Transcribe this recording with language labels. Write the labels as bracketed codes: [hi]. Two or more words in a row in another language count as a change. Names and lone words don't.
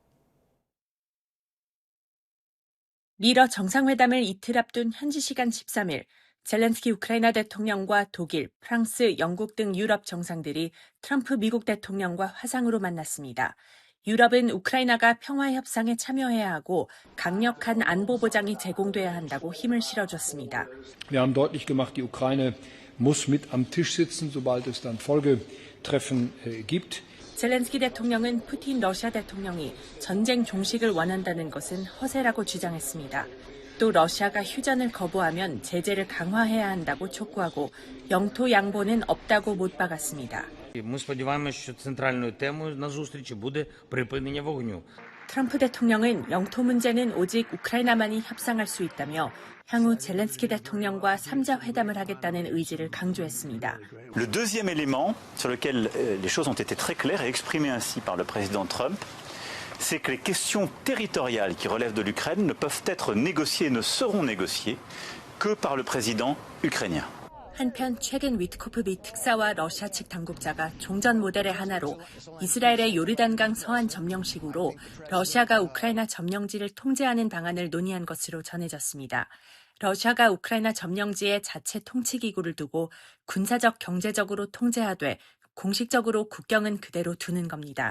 [ko] 미러 정상회담을 이틀 앞둔 현지 시간 13일, 젤렌스키 우크라이나 대통령과 독일, 프랑스, 영국 등 유럽 정상들이 트럼프 미국 대통령과 화상으로 만났습니다. 유럽은 우크라이나가 평화 협상에 참여해야 하고 강력한 안보 보장이 제공돼야 한다고 힘을 실어줬습니다. [de] Wir haben deutlich gemacht, die Ukraine muss mit am Tisch sitzen, sobald es dann Folgetreffen gibt. [ko] 젤렌스키 대통령은 푸틴 러시아 대통령이 전쟁 종식을 원한다는 것은 허세라고 주장했습니다. 또 러시아가 휴전을 거부하면 제재를 강화해야 한다고 촉구하고 영토 양보는 없다고 못 박았습니다. [uk] Ми сподіваємося, що центральною темою на зустрічі буде припинення вогню. [ko] 트럼프 대통령은 영토 문제는 오직 우크라이나만이 협상할 수 있다며 향후 젤렌스키 대통령과 3자 회담을 하겠다는 의지를 강조했습니다. [fr] Le deuxième élément sur lequel les choses ont été très claires et exprimées ainsi par le président Trump, c'est que les questions territoriales qui relèvent de l'Ukraine ne peuvent être négociées et ne seront négociées que par le président ukrainien. [ko] 한편 최근 위트코프 미 특사와 러시아 측 당국자가 종전 모델의 하나로 이스라엘의 요르단강 서안 점령식으로 러시아가 우크라이나 점령지를 통제하는 방안을 논의한 것으로 전해졌습니다. 러시아가 우크라이나 점령지에 자체 통치기구를 두고 군사적 경제적으로 통제하되 공식적으로 국경은 그대로 두는 겁니다.